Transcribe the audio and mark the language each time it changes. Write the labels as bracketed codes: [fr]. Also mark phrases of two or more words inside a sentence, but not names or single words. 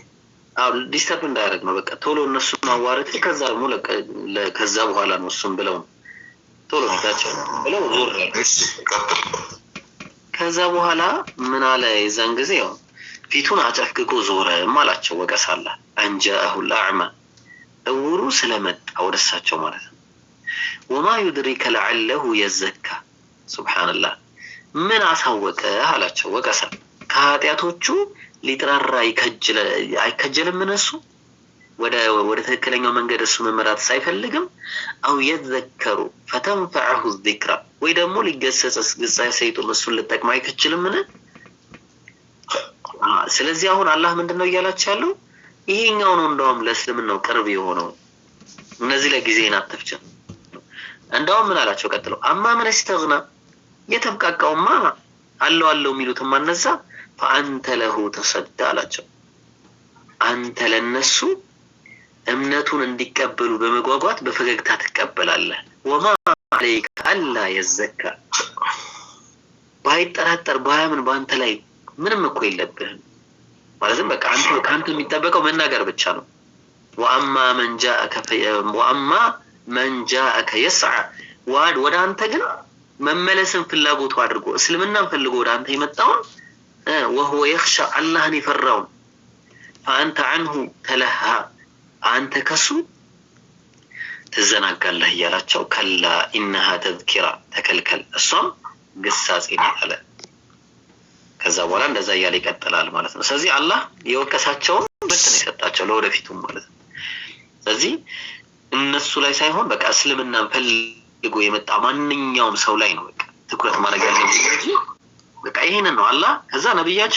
[am] አዎ ዲስተርብ እንዳያደርግ ነው በቃ ቶሎ እነሱ ማዋረድ ከዛ ደግሞ ከዛ በኋላ ነው እሱም ብለው ቶሎ ፊታቸው ብለው ዞር ቀጥል። ከዛ በኋላ ምን አለ? የዛን ጊዜ ያው ፊቱን አጨፍግጎ ዞረ ማላቸው ወቀሳላ [ar] أن جاءه الأعمى [am] እውሩ ስለመጣ ወደሳቸው ማለት ነው። [ar] وما يدريك لعله يزكى [am] ሱብሃንአላህ ምን አሳወቀ አላቸው ወቀሳ ከኃጢያቶቹ ሊጥራራ አይከጀልም እነሱ ወደ ትክክለኛው መንገድ እሱ መመራት ሳይፈልግም [ar] أو يذكر فتنفعه الذكرى [am] ወይ ደግሞ ሊገሰጽ ሰይጣን እሱን ልጠቅም አይከችልም ምን? ስለዚህ አሁን አላህ ምንድነው እያላችሁ ያለው? ይሄኛው ነው እንደውም ለእስልምናው ቅርብ የሆነው እነዚህ ለጊዜና አትፍጭ እንደውም ምን አላቸው ቀጥለው [ar] أما من استغنى [am] የተብቃቃውማ አለው የሚሉትማ እነዛ [ar] فانت له تصدى [am] አላቸው አንተ ለነሱ እምነቱን እንዲቀበሉ በመጓጓት በፈገግታ ትቀበላለህ። [ar] وما عليك ألا يزكى [am] ባይጠራጠር ባያምን ባንተ ላይ ምንም እኮ የለብህም ማለትም በቃ አንተ የሚጠበቀው መናገር ብቻ ነው። [ar] وأما من جاءك يسعى [am] ወደ አንተ ግን መመለስን ፍላጎቱ አድርጎ እስልምናን ፈልጎ ወደ አንተ የመጣውን [ar] وهو يخشى [am] አላህን ይፈራውን [ar] فأنت عنه تلهى [am] አንተ ከሱ ትዘናጋለህ እያላቸው [ar] كلا إنها تذكرة [am] ተከልከል እሷም ግሳጼ ናት። ከዛ በኋላ እንደዛ እያለ ይቀጥላል ማለት ነው። ስለዚህ አላህ የወቀሳቸውን በትን የሰጣቸው ለወደፊቱም ማለት ነው። ስለዚህ እነሱ ላይ ሳይሆን በቃ እስልምናን ፈልጎ የመጣ ማንኛውም ሰው ላይ ነው በቃ ትኩረት ማድረግ ያለብን እንጂ በቃ ይሄንን ነው አላህ ከዛ ነብያችን